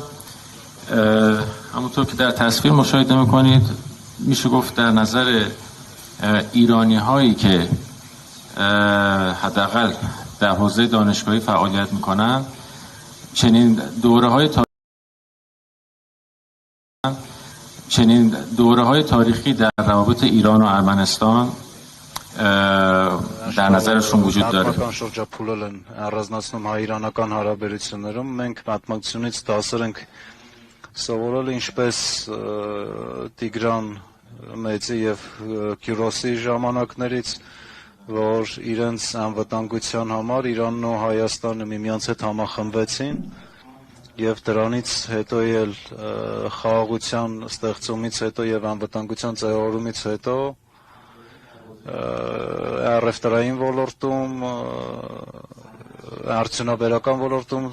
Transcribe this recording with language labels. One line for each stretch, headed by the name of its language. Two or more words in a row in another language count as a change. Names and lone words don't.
Persian: همونطور که در تصویر مشاهده میکنید میشه گفت در نظر ایرانی هایی که حداقل در حوزه دانشگاهی فعالیت میکنن چنین دوره های تاریخی در روابط ایران و ارمنستان در نظرشون وجود داره.
Armenian: Շրջափուլել են առանձնացնում հայ-իրանական հարաբերություններում, մենք պատմությունից դասեր ենք սովորել ինչպես Տիգրան Մեծի եւ Կյուրոսի ժամանակներից, որ իրենց անվտանգության համար Իրանն ու Հայաստանը միմյանց հետ համախմբվեցին եւ դրանից հետո էլ խաղաղության ստեղծումից հետո եւ անվտանգության ձևավորումից հետո առևտրային ոլորտում, արդյունաբերական ոլորտում